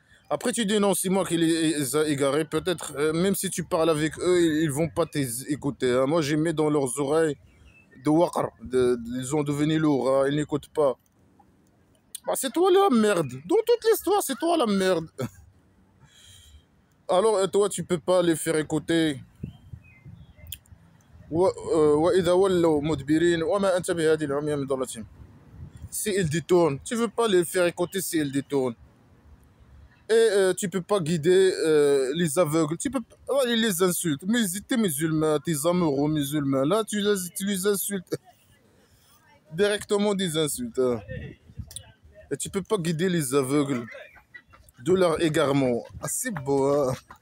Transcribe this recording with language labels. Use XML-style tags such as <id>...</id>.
<fr>Après, tu dis non, c'est moi qui les ai égarés. Peut-être, même si tu parles avec eux, ils vont pas t'écouter. Hein. Moi, j'ai mis dans leurs oreilles de waqar. Ils ont devenu lourds. Hein. Ils n'écoutent pas. Bah, c'est toi la merde. Dans toute l'histoire, c'est toi la merde. Alors, toi, tu peux pas les faire écouter.</fr> <ar>وإذا ولوا مدبرين وما أنت بهذه العمي من ضلتهم.</ar> <fr>Si ils détournent, tu veux pas les faire écouter si ils détournent. Et tu peux pas guider les aveugles. Tu peux pas les insultes. Mais tes musulmans, tes amoureux musulmans, là, tu les insultes. Directement des insultes. Hein. Et tu peux pas guider les aveugles de leur égarement. Ah, c'est beau, hein.</fr>